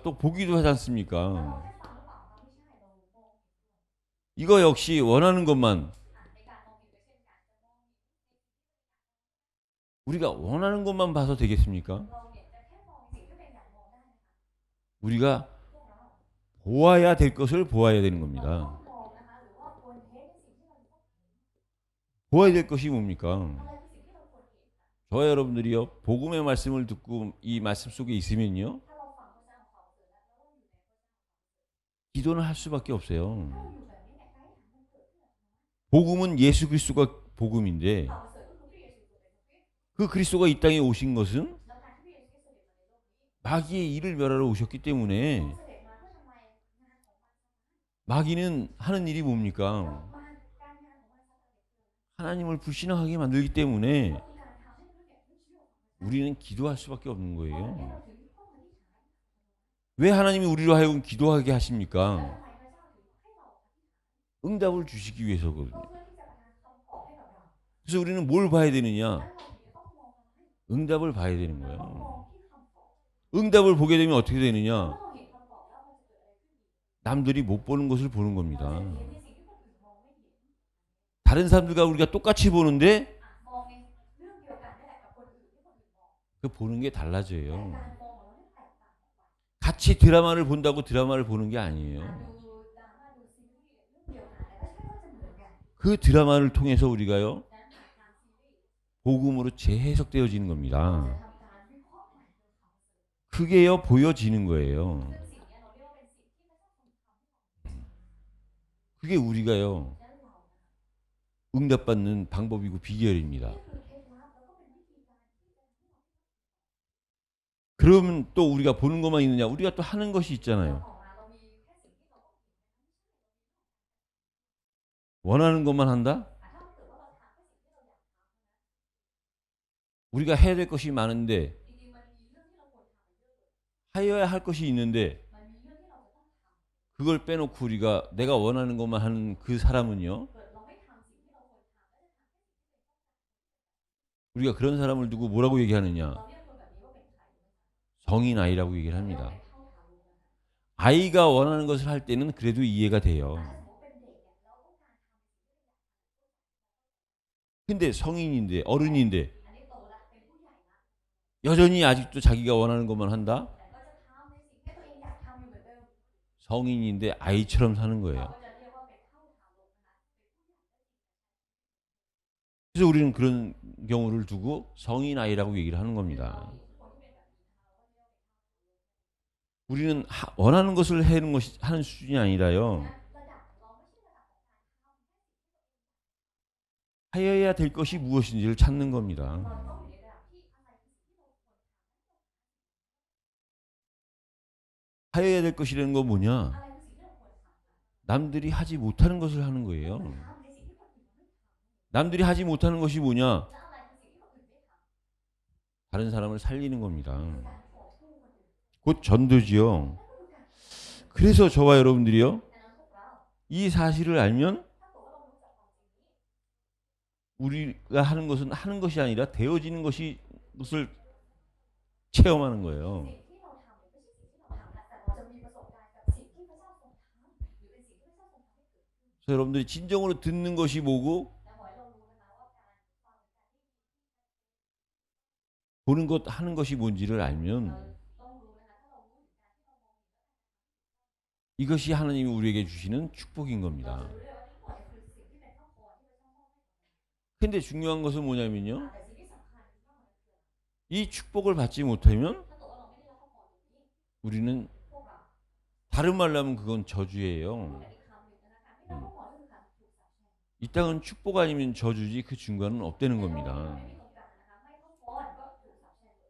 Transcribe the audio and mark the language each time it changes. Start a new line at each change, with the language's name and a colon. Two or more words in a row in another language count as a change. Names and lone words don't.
Korean: 또 보기도 하지 않습니까? 이거 역시 원하는 것만, 우리가 원하는 것만 봐서 되겠습니까? 우리가 보아야 될 것을 보아야 되는
Thai: เรา
Korean: 겁니다.
Thai: ต้องมองนะคะหรือว่าควรเห็นในสิ่งที่เราต้องเห็น
Korean: 보아야 될 것이 뭡니까?
Thai: อะไรคือสิ่งที่เราควรเห็นคะ
Korean: 저와 여러분들이요, 복음의 말씀을 듣고 이 말씀 속에 있으면요,
Thai: ถ้าเราฟังพระเจ้าของเขาเสร็จแล้วแล้วเราอยู่ในพระเจ้า
Korean: 기도는 할 수밖에
Thai: ถ้า
Korean: 없어요.
Thai: เราอยู่แบบนี้เนี่ยการอธิษฐานมันเกิดขึ้นอัตโนมัติ
Korean: 복음은 예수 그리스도가 복음인데
Thai: ข่าวประเสริฐก็คือพระเยซูตัวเป็นพระคริสต์
Korean: 그 그리스도가 이 땅에 오신 것은
Thai: แล้วการที่พระเยซูคริสต์เสด็จมาในโลกนี้
Korean: 마귀의 일을 멸하러 오셨기
Thai: ทร
Korean: 때문에
Thai: งเสด็จมาเพื่อทำลายงานของมัน
Korean: 마귀는 하는 일이
Thai: แล้ว
Korean: 뭡니까?
Thai: การงานของมันซาตานเนี่ย
Korean: 하나님을 불신하게 만들기 때문에
Thai: ก็คือการทำให้มนุษย์เนี่ยไม่เชื่อฟังพระเจ้า
Korean: 우리는 기도할 수밖에 없는
Thai: เพราะฉะนั้น
Korean: 거예요.
Thai: เราถึงต้องอธิษฐาน
Korean: 왜 하나님이 우리로 하여금 기도하게
Thai: แล้ว
Korean: 하십니까?
Thai: ทำไมพระเจ้าถึงให้เราอธิษฐาน
Korean: 응답을 주시기
Thai: ก็
Korean: 위해서거든요.
Thai: เพื่อที่จะประทานคำตอบให้กับเรา
Korean: 그래서 우리는 뭘 봐야
Thai: ดัง
Korean: 되느냐?
Thai: นั้นเราถึงจะต้องมองอะไร
Korean: 응답을 봐야 되는
Thai: เราต้อง
Korean: 거예요.
Thai: มองที่คำตอบ
Korean: 응답을 보게 되면 어떻게
Thai: เมื่อ
Korean: 되느냐?
Thai: เราเห็นคำตอบแล้วมันจะเกิดอะไรขึ้นอีก
Korean: 남들이 못 보는 것을 보는
Thai: เรา
Korean: 겁니다.
Thai: จะเห็นในสิ่งที่คนอื่นมองไม่เห็น
Korean: 다른 사람들과 우리가 똑같이 보는데
Thai: มองในเรื่องเดียวกันนี่แหละกับคนอื่นที่คนอื่นมอง
Korean: 그 보는 게
Thai: แต่
Korean: 달라져요.
Thai: การมองของเราเนี่ยแตกต่างออกไป
Korean: 같이 드라마를 본다고 드라마를 보는 게 아니에요.
Thai: ดูดราม่าดูซีรีส์เรื่องเดียวกันแต่ไม่ใช่ว่าจะเหมือนกัน
Korean: 그 드라마를 통해서 우리가요,
Thai: นั้นผ่านการซีรีส์
Korean: 복음으로 재해석되어지는
Thai: เรา
Korean: 겁니다.
Thai: จะทำการวิเคราะห์ใหม่เรื่องเขา
Korean: 그게요, 보여지는 거예요.
Thai: ซึ่งสิ่งนี้เราเรียกว่าเป็นสิ่งที่พระเจ้าทรงทำให้เรา
Korean: 그게 우리가요,
Thai: และเรา
Korean: 응답받는 방법이고 비결입니다.
Thai: นี่คือเคล็ดลับแล้วก็เป็นวิธีการที่จะให้เรา
Korean: 그러면 또 우리가 보는 것만 있느냐? 우리가 또 하는 것이 있잖아요.
Thai: ต่อมาเรามีแค่สิ่งที่เราต้องเห็น
Korean: 원하는 것만 한다?
Thai: ถ้าเกิดว่าเราทำแค่สิ่งที่เราอยากทำ
Korean: 우리가 해야 될 것이 많은데,
Thai: จริงๆมันมีเรื่องที่เราควรทำเยอะเลย
Korean: 하여야 할 것이 있는데,
Thai: มันมีเรื่องที่เราจะต้องทำ
Korean: 그걸 빼놓고 우리가 내가 원하는 것만 하는 그 사람은요,
Thai: เกิดเราไม่ทำสิ่งที่เราควรทำแล้วจะทำแค่สิ่งที่เราต้อง
Korean: 우리가 그런 사람을 두고 뭐라고 얘기하느냐?
Thai: เราเรียกคนแบบนี้ว่าเป็นใครรู้ไหมคะ
Korean: 성인 아이라고 얘기를
Thai: เรียกว่า
Korean: 합니다.
Thai: เป็นเท่าทารกนะคะ
Korean: 아이가 원하는 것을 할 때는 그래도 이해가 돼요.
Thai: ถ้าสมมติเป็นเด็กเนี่ยเราต้องการทำ
Korean: 근데 성인인데, 어른인데
Thai: อันนี้โตละเป็นผู้ใหญ่ละ
Korean: 여전히 아직도 자기가 원하는 것만 한다?
Thai: แต่ก็จะทำในสิ่งที่ตัวเองอยากทำอยู่เหมือนเดิม
Korean: 성인인데 아이처럼 사는
Thai: เรา
Korean: 거예요.
Thai: ก็จะเรียกว่าเป็นเท่าทารกนะคะเป็นผู้ใหญ่
Korean: 그래서 우리는 그런 경우를 두고 성인 아이라고 얘기를 하는
Thai: เรา
Korean: 겁니다.
Thai: เห็นคนที่เป็นแบบนี้นะคะเราก็เรียกว่าเป็น
Korean: 우리는 원하는 것을 하는 것이 하는 수준이 아니라요.
Thai: ระดับของเราไม่ใช่ระดับของการทำ
Korean: 하여야 될 것이 무엇인지를 찾는
Thai: เรา
Korean: 겁니다.
Thai: ต้องอยู่ในระดับที่อะไรคือสิ่งที่เราควรท
Korean: 하여야 될 것이라는 건 뭐냐?
Thai: ำอะไรคือสิ่งที่เราควรทำ
Korean: 남들이 하지 못하는 것을 하는 거예요.
Thai: ทำในสิ่งที่คนอื่นไม่ท
Korean: 남들이 하지 못하는 것이 뭐냐?
Thai: ำและอะไรคือสิ่งที่คนอื่นไม่ทำ
Korean: 다른 사람을 살리는 겁니다.
Thai: คือการขอสู้คนอื่น
Korean: 곧 전도지요.
Thai: นั่นก็คือการ
Korean: 그래서 저와 여러분들이요,
Thai: ดังนั้นพวกเรา
Korean: 이 사실을 알면
Thai: ถ้าเกิดว่าเรารู้จักความจริงนี้
Korean: 우리가 하는 것은 하는 것이 아니라 되어지는 것을 체험하는 거예요.
Thai: สิ่งที่เราทำเนี่ยไม่ใช่สิ่งที่เราทำนะแต่เราจะมีประสบการณ์กับสิ่งที่พระเจ้าทรงทำหรือเป็นสิ่งที่พระเจ้าทรงทำให้เกิดขึ้น
Korean: 그래서 여러분들이 진정으로 듣는 것이 뭐고
Thai: และขอให้เรารู้นะคะว่าการฟังการที่
Korean: 보는 것 하는 것이 뭔지를
Thai: เรา
Korean: 알면
Thai: ต้องรู้นะคะถ้าเรารู้ถึงการที่เรามองเห็น
Korean: 이것이 하나님이 우리에게 주시는 축복인
Thai: เรา
Korean: 겁니다.
Thai: จะรู้ได้ว่าทั้งหมดเนี่ยคือสิ่งที่เป็นพระพรที่พระเจ้ามอบให้กับเรา
Korean: 근데 중요한 것은 뭐냐면요,
Thai: แต่สิ่งที่สำคัญคือว่ามันคืออะไร
Korean: 이 축복을 받지 못하면
Thai: ถ้าเกิดว่าเราไม่ได้รับพระพรตรงนี้
Korean: 우리는
Thai: พวกเรา
Korean: 다른 말로 하면 그건
Thai: พูด
Korean: 저주예요.
Thai: แบบอีกคำหนึ่งนะคะการไม่ได้รับพระพรก็คือการถูกสาปแช่ง
Korean: 이 땅은 축복 아니면 저주지 그 중간은 없다는
Thai: แต่โลก
Korean: 겁니다.
Thai: ไม่มีตรงกลางนะคะไม่พระพรก็ถูกสาปแช่งเลย